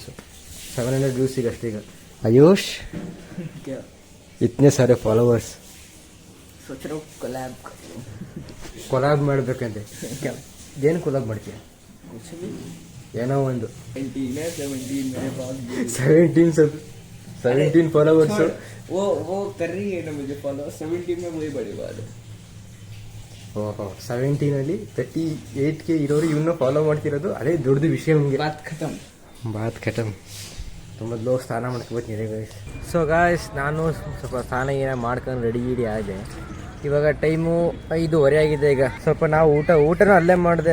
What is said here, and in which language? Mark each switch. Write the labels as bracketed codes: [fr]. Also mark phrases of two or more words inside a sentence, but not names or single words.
[kn] 700 ವ್ಯೂಸ್ ಈಗ ಅಷ್ಟೀಗ. ಆಯುಷ್ [hi] इतने सारे फॉलोवर्स. [kn] ಕೊಲಾಬ್ ಮಾಡ್ಬೇಕಂತೆ. ಏನು ಕೊಲಾಬ್ ಮಾಡ್ತೀಯ? ಏನೋ ಒಂದು 17 ಫಾಲೋವರ್ಸ್. [hi] वो कर रही है ना मुझे फॉलो. 17 में वही बड़ी बात है. [kn] ಓಹೋ 17 38K ಇರೋರು ಇವನ್ನ ಫಾಲೋ ಮಾಡ್ತಿರೋದು ಅದೇ ದೊಡ್ಡದು ವಿಷಯ. ನಮಗೆ [hi] बात ख़तम. [kn] ಮೊದಲು ಸ್ನಾನ ಮಾಡ್ಕೊಬೋತೀನಿ ಗಾಯ್ಸ್. [en] so guys [kn] ನಾನು ಸ್ವಲ್ಪ ಸ್ನಾನ ಏನ ಮಾಡ್ಕೊಂಡು ರೆಡಿ ಆದೆ. ಇವಾಗ ಟೈಮು 5:30 ಆಗಿದೆ. ಈಗ ಸ್ವಲ್ಪ ನಾವು ಊಟನೂ ಅಲ್ಲೇ ಮಾಡಿದೆ.